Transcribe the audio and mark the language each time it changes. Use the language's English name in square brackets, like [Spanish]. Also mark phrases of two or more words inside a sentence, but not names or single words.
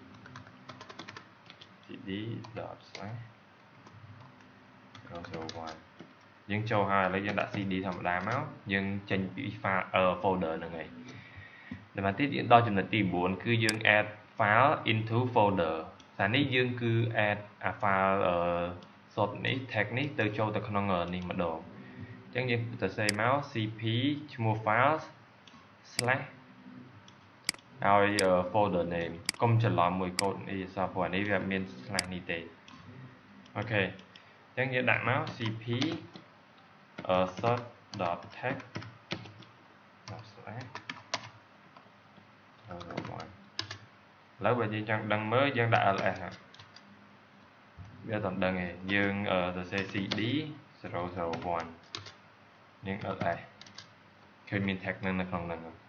[Khmer] /001 យើងចូលហើយឥឡូវយើងដាក់ cd ធម្មតាមកយើងចេញពី [English] file folder [Khmer] ហ្នឹងហើយដល់មកទៀតយើងដល់ចំណុចទី9គឺយើង [English] add file into folder [Khmer] តែនេះយើងគឺ [English] add file sort [Khmer] នេះ tag នេះទៅចូលទៅក្នុងនេះម្ដងអញ្ចឹងយើងទៅសេមក cp ឈ្មោះ file / ហើយ [English] folder name [Khmer] កុំច្រឡំមួយកូដនេះសោះព្រោះនេះវាមាន slash នេះទេអូខេអញ្ចឹងយើងដាក់មក cp sort.text /001 ឥឡូវបើយើងចង់ដឹងមើលយើងដាក់ ls វាអត់ដឹងទេយើងទៅសេ cd 001យើង ls ឃើញមាន tag នៅក្នុងហ្នឹង